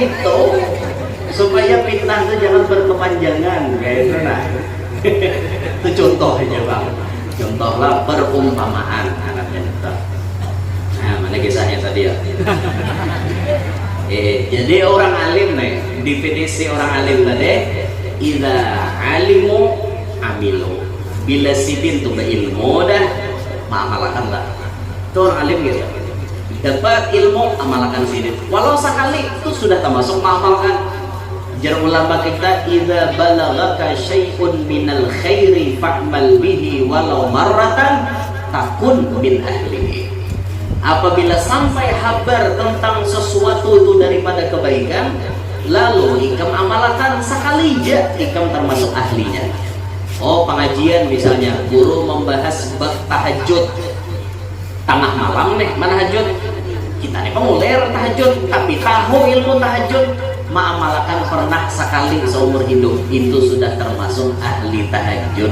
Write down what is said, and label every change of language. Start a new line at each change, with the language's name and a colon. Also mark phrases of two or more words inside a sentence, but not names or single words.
Indonesian: Itu supaya fitnah itu jangan berkepanjangan kayak itu nah. Itu contoh aja bang. Contohlah perumpamaan anaknya itu. Nah, mana kisahnya tadi ya? Jadi orang alim nih, definisi orang alim tadi,
Arabic: إذا علموا عملوا.
Banjar: Bila sidin tuh berilmu dah, amalkan lah.
Indonesian: Itu orang alim gitu.
Banjar: Dapat ilmu, amalkan sidin. Walau sekali itu sudah termasuk mengamalkan. Jar ulama kita,
Arabic: إذا بلغك شيء من الخير فاعمل به ولو مرة تكن من أهله.
Banjar: Apabila sampai kabar tentang sesuatu itu daripada kebaikan, lalu ikam amalkan sekali aja, ikam termasuk ahlinya.
Indonesian: Oh pengajian misalnya, guru membahas bab tahajud, tengah malam nih mana tahajud, kita nih pengulir tahajud, tapi tahu ilmu tahajud, mengamalkan pernah sekali seumur hidup, itu sudah termasuk ahli tahajud.